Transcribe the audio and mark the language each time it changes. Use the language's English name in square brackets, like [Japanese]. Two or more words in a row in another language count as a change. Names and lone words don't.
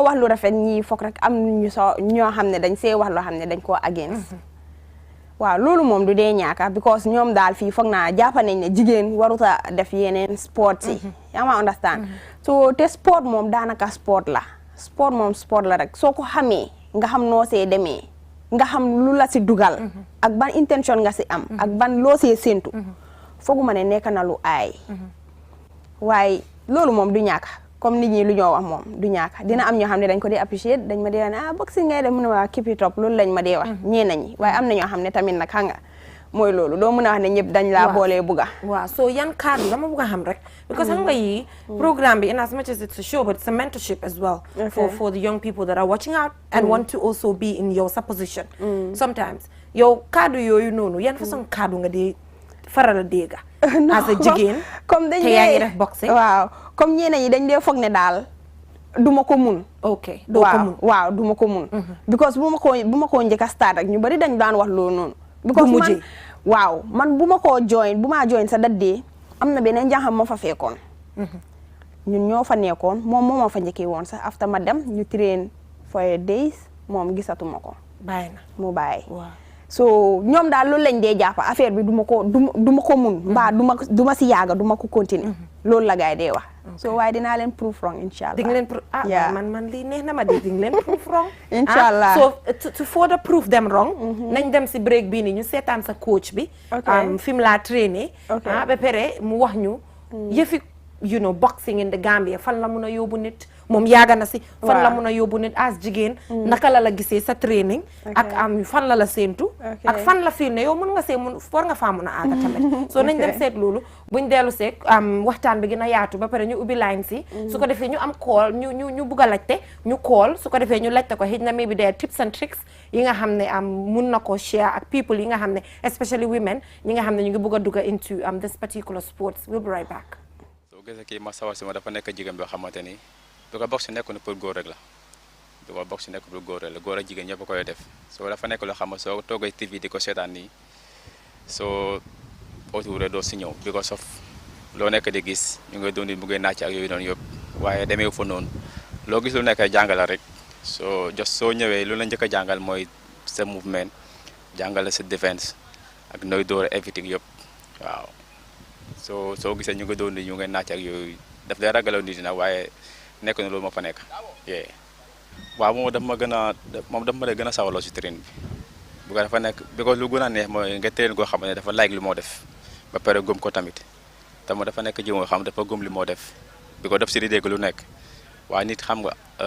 [Wolof] wax lu rafet ñii foog rek am ñu ñoo xam ne dañ see wax loo xam ne dañ koo against waaw loolu moom du dee ñaaka because ñoom daal fii foog naa jàpp nañ ne jigéen waruta def yeneen sport si yaa ma understand so te sport moom daanaka sport la sport la rek soo ko xamee nga xam noo see demee nga xam lu la si dugal ak ban intention nga si am ak ban loo see séntu fooguma ne nekk na lu aay waaye loolu moom du ñàkk comme nit ñi lu ñoo wax moom du ñàkk dina am ñoo xam ne dañ ko dee apprécier dañ ma dee wax ne boxing ngay def mu ne waa [English] keep it up [Wolof] loolu lañ ma dee wax ñeena ñi waaye am na ñoo xam ne tamit nag xam nga mooy loolu doo mën a wax ne ñëpp dañ laa boolee bugga waaw so yan kaddu dama bugg a xam rek because xam nga yi programme bi [English] in as much as it's a show but it's a mentorship as well for the young people that are watching out and want to also be in your position sometimes [Wolof] yow kaddu yooyu noonu yan façon kaddu nga dee faral a dégg [English] as a [Wolof] jigéen comme dañ te yaa ngi def boxing waaw comme ñeneen ñi dañ dee foog ne daal duma ko mun ok doo ko mun waaw duma ko mun because bu ma koo njëkk a start rek ñu bari dañ daan wax loolu noonu because man waaw man bu ma koo bu maa join sa daddee am na beneen njàngam ma fa fekkoon ñun ñoo fa nekkoon moom moo ma fa njëkkee woon sax after ma dem ñu [English] train for days [Wolof] moom gisatuma ko bàyyi na mu bàyyi so ñoom daal loolu lañ dee jàpp affaire bi du ma ko mun mbaa du ma si yàgga du ma ko continuer loolu la gaay dee wax so waaye dinaa leen [English] prove wrong [Wolof] inshallah di nga leen man lii neex na ma di nga leen [English] prove wrong [Wolof] inshallah [English] so to further prove them wrong [Wolof] nañ dem si break bii nii ñu seetaan sa coach bi fi mu laa traîner ba pare mu wax ñu yëfi [English] you know boxing in the Gambia [Wolof] fan la mun a yóbbu nit moom yaaga na si fan la mun a yóbbu nit as jigéen naka la gisee sa training ak fan la séentu ak fan la fiil ne yow mun nga see war nga faa mun a aaga tamit so nañ dem seet loolu buñ dellu seek waxtaan bi gën a yaatu ba pare ñu ubbi line si su ko defee ñu am call ñu bugg a laajte ñu call su ko defee ñu laajte ko xëy na [English] maybe there tips and tricks [Wolof] yi nga xam ne mun na ko share ak people yi nga xam ne [English] especially women [Wolof] ñi nga xam ne ñu ngi bugg a dugg [English] into this particular sports. We'll be right back. [Wolof] gis kii ma sawar si ma dafa nekk jigéen boo xamante ni du ko box nekk na pour góor rek la du ko box nekk pour góor rek la góor ak jigéen ñëpp koy def soo dafa nekk loo xam ne soo toogee TV di ko seetaan nii soo autour doo si ñëw [English] because of [Wolof] loo nekk di gis ñu ngi doon mu ngi naaj ak yooyu noonu yëpp waaye demee fa noonu loo gis lu nekk jàngala rek soo ñëwee lu la njëkk a jàngal mooy sa movement jàngale sa defense ak nooy door everything yëpp waaw. soo gisee ñu ngi doon ñu ngi naaj ak yooyu daf lay ragaloo nit na waaye nekk na loolu moo fa nekk waaw moom daf ma gën a sawaloo si train bi bu ko dafa nekk bi ko lu gën a neex mooy nga train koo xam ne dafa like li moo def ba pare gëm ko tamit te mo dafa nekk ji moo xam dafa gëm li moo def bi ko def si di dégg lu nekk waaye nit xam nga